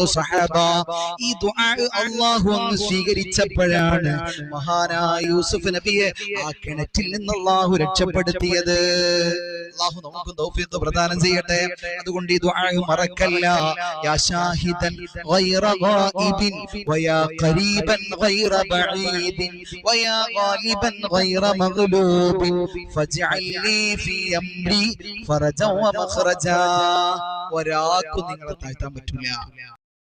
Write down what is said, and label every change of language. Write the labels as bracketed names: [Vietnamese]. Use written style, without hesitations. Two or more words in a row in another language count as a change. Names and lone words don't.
[Malayalam] സ്വഹാബ, ഈ ദുആ അല്ലാഹു അങ്ങ് സ്വീകരിച്ചപ്പോഴാണ് മഹാനായ യൂസുഫ് നബിയെ ആ കിണറ്റിൽ നിന്ന് അല്ലാഹു രക്ഷപ്പെടുത്തിയത്. അല്ലാഹു നമുക്ക് തൗഫീഖ് പ്രദാനം ചെയ്യട്ടെ. അതുകൊണ്ട് ഈ ദുആ മറക്കല്ല. [Arabic] يا شاهدا غير غائب ويا قريبا غير بعيد ويا غالبا غير مغلوب فاجعل لي في أمري فرجا ومخرجا. [Malayalam] ഒരാൾക്കും നിങ്ങളെ താഴ്ത്താൻ പറ്റില്ല.